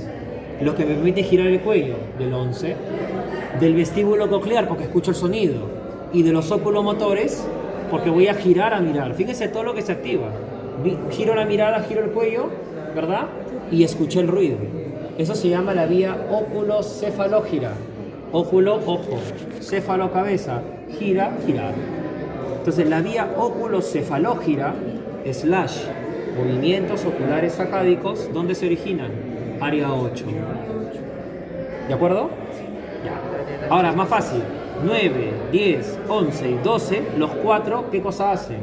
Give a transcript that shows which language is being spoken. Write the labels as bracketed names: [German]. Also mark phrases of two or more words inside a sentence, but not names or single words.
[Spanish] Lo que me permite girar el cuello, del 11, del vestíbulo coclear, porque escucho el sonido, y de los oculomotores, porque voy a girar a mirar. Fíjense todo lo que se activa. Giro la mirada, giro el cuello, ¿verdad? Y escuché el ruido. Eso se llama la vía óculo-cefalógira. Óculo, ojo. Céfalo, cabeza. Gira, girar. Entonces, la vía óculo-cefalógira, / movimientos oculares sacádicos, ¿dónde se originan? Área 8. ¿De acuerdo? Ya. Ahora, más fácil. 9, 10, 11 y 12, los 4, ¿qué cosa hacen?